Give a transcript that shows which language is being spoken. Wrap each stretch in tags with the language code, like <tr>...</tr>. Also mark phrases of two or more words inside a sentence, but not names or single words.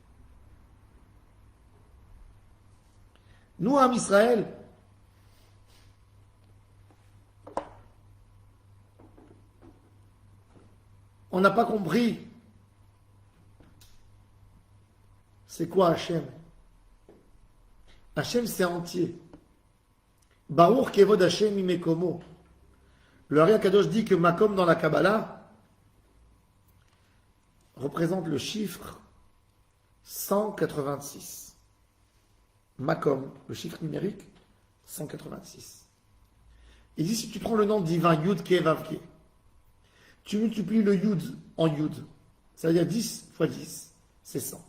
<fr>Nous, en Israël, on n'a pas compris c'est quoi Hachem. Hachem, c'est entier.</fr> <he>ברוך כבוד השם ממקומו.</he> <fr>Le Ari Akadosh dit que Makom dans la Kabbalah représente le chiffre 186. Makom, le chiffre numérique, 186. Il dit si tu prends le nom divin Yud Ke Vav Ke, tu multiplies le Yud en Yud, ça veut dire 10 fois 10, c'est 100.</fr>